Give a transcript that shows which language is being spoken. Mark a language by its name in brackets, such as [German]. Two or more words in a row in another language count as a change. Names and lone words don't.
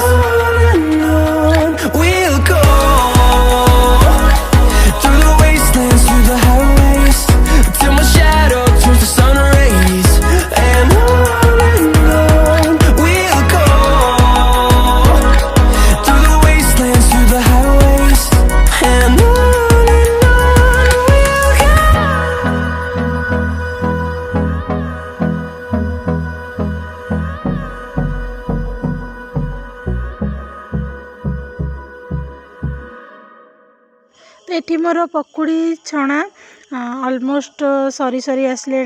[English] And on we'll go, through the wastelands, through the highways, till my shadow turns to sun rays, and on we'll go, through the wastelands, through the highways, and on we'll go. [Odia] ତ ଏଠି ମୋର ପକୁଡ଼ି ଛଣା ଅଲମୋଷ୍ଟ ସରି ସରି ଆସିଲେଣି।